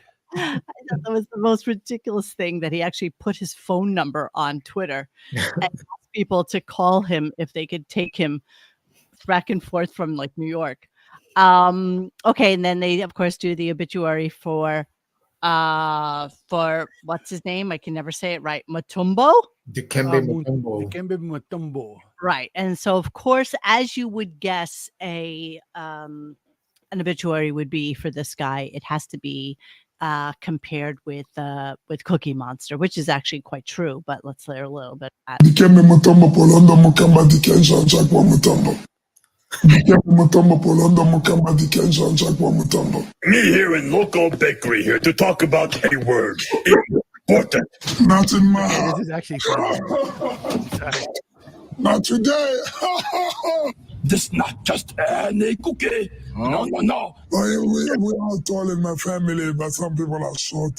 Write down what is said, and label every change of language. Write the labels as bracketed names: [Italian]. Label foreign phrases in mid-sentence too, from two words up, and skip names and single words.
[English] I thought that was the most ridiculous thing, that he actually put his phone number on Twitter and asked people to call him if they could take him back and forth from like New York. Okay, and then they of course do the obituary for what's his name? I can never say it right. Mutombo? Dikembe Mutombo. Dikembe Mutombo. Right. And so of course, as you would guess, an obituary would be for this guy, it has to be compared with Cookie Monster, which is actually quite true, but let's hear a little bit of that. Dikembe Mutombo Polondo Mukamba Dikensha Jakwa Mutombo. Dikembe Mutombo Polondo Mukamba Dikensha Jakwa Mutombo. Me here in local bakery here to talk about a word. Important. Not in my house. This is actually funny. Sorry. Not today. This not just any cookie. No. We are tall in my family, but some people are short.